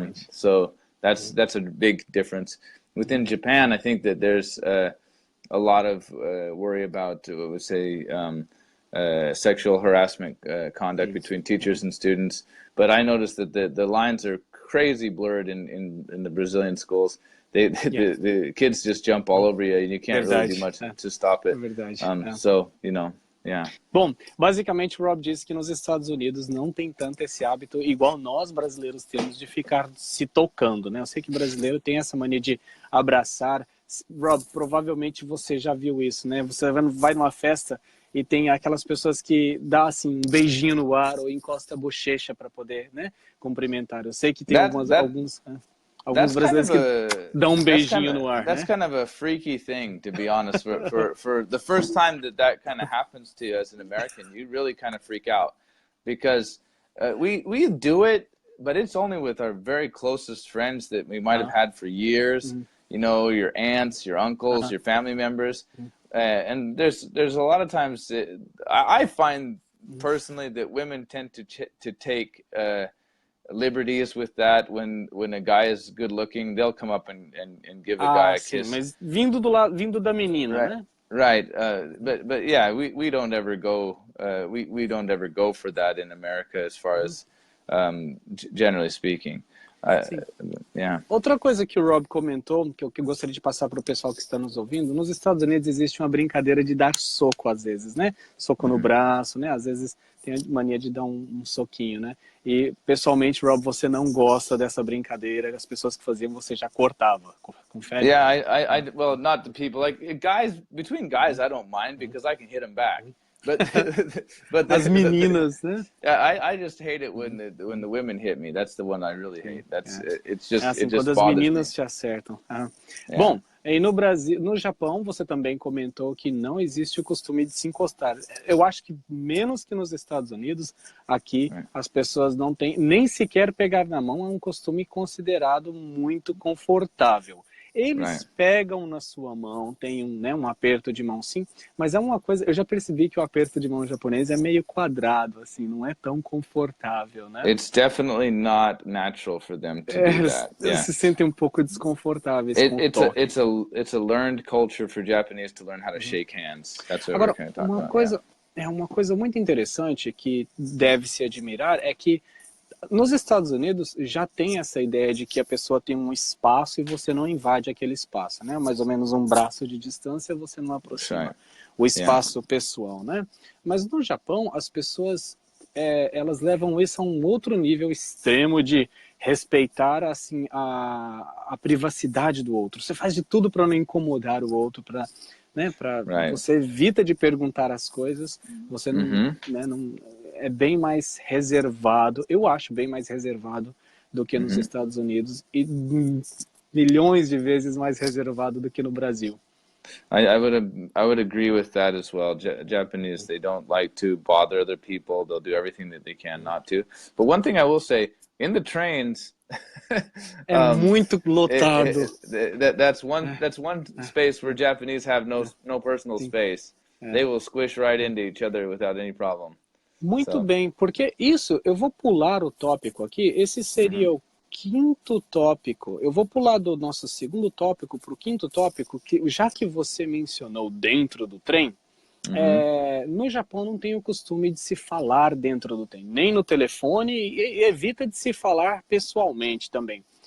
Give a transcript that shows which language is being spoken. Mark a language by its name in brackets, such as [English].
[English] So that's a big difference. Within Japan, I think that there's a lot of worry about, what would say, sexual harassment conduct between teachers and students. But I noticed that the lines are crazy blurred in the Brazilian schools. The kids just jump all over you, and you can't really do much to stop it. So, you know, yeah. [Portuguese] Bom, basicamente o Rob disse que nos Estados Unidos não tem tanto esse hábito, igual nós brasileiros temos, de ficar se tocando, né? Eu sei que brasileiro tem essa mania de abraçar. Rob, provavelmente você já viu isso, né? Você vai numa festa e tem aquelas pessoas que dá assim um beijinho no ar ou encosta a bochecha para poder, né, cumprimentar. Eu sei que tem alguns brasileiros que dão um beijinho no ar. [English] That's kind of a freaky thing, to be honest. For the first time that kind of happens to you as an American, you really kind of freak out, because we do it, but it's only with our very closest friends that we might have had for years. You know, your aunts, your uncles, your family members. And there's a lot of times I find personally that women tend to take liberties with that. When a guy is good looking, they'll come up and give a guy a kiss. [Portuguese] Mas vindo da menina, [English] right, [Portuguese] né? [English] Right. But yeah, we don't ever go we don't ever go for that in America, as far as generally speaking. Yeah. [Portuguese] Outra coisa que o Rob comentou, que eu gostaria de passar para o pessoal que está nos ouvindo, nos Estados Unidos existe uma brincadeira de dar soco às vezes, né? Soco no braço, né? Às vezes tem a mania de dar um soquinho, né? E pessoalmente, Rob, você não gosta dessa brincadeira, as pessoas que faziam você já cortava, confere? [English] Yeah, well, not the people, like between guys I don't mind, because I can hit them back. But [Portuguese] as meninas, né? [English] I just hate it when the women hit me. That's the one I really hate. It's just [Portuguese] assim, [English] it just [Portuguese] quando as meninas te acertam. Bom, e no Brasil, no Japão, você também comentou que não existe o costume de se encostar. Eu acho que menos que nos Estados Unidos, aqui as pessoas não têm, nem sequer pegar na mão é um costume considerado muito confortável. Eles pegam na sua mão, tem um aperto de mão, sim, mas é uma coisa, eu já percebi que o aperto de mão japonês é meio quadrado, assim, não é tão confortável, né? [English] It's definitely not natural for them to do that. [Portuguese] Eles se sentem um pouco desconfortáveis com o toque. [English] It's a learned culture for Japanese to learn how to shake hands. That's what [Portuguese] Agora, [English] we're going to talk about. [Portuguese] Uma coisa muito interessante que deve se admirar é que nos Estados Unidos já tem essa ideia de que a pessoa tem um espaço e você não invade aquele espaço, né? Mais ou menos um braço de distância, você não aproxima o espaço pessoal, né? Mas no Japão, as pessoas, elas levam isso a um outro nível extremo de respeitar, assim, a privacidade do outro. Você faz de tudo para não incomodar o outro, você evita de perguntar as coisas, você não é bem mais reservado, eu acho bem mais reservado do que nos Estados Unidos e milhões de vezes mais reservado do que no Brasil. [English] I would agree with that as well. Japanese, they don't like to bother other people. They'll do everything that they can not to. But one thing I will say, in the trains, [Portuguese] muito lotado. [English] That's one space where Japanese have no personal space. They will squish right into each other without any problem. [Portuguese] Muito bem, porque isso, eu vou pular o tópico aqui, esse seria o quinto tópico. Eu vou pular do nosso segundo tópico para o quinto tópico, que já que você mencionou dentro do trem, no Japão não tem o costume de se falar dentro do trem, nem no telefone, e evita de se falar pessoalmente também.